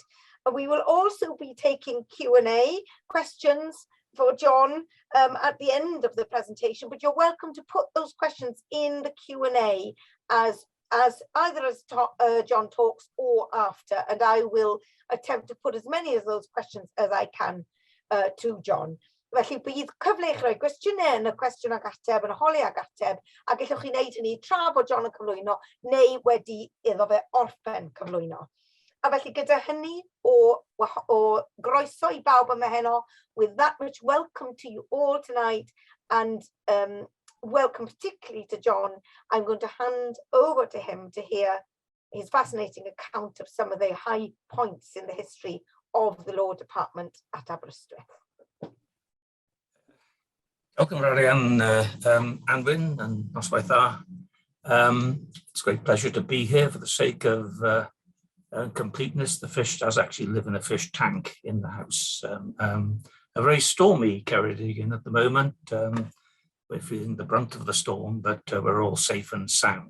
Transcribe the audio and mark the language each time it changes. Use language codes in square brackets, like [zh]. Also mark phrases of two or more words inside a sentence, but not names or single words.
[en] We will also be taking Q&A questions for John at the end of the presentation, but you're welcome to put those questions in the Q&A as either as John talks or after, and I will attempt to put as many of those questions as I can to John. [cy] Felly bydd cyfle I chi roi cwestiynau yn y cwestiwn ag ateb, yn holi ag ateb, a gallwch chi wneud hynny tra bod John yn cyflwyno neu wedi iddo fe orffen cyflwyno. A felly gyda hynny o groeso I bawb yma heno, [en] with that much welcome to you all tonight and welcome particularly to John. I'm going to hand over to him to hear his fascinating account of some of the high points in the history of the law department at Aberystwyth. Welcome, Anwen and [cy] noswaith dda. [en] It's a great pleasure to be here for the sake of completeness, the fish does actually live in a fish tank in the house. A very stormy Ceredigion at the moment. We're feeling the brunt of the storm, but we're all safe and sound.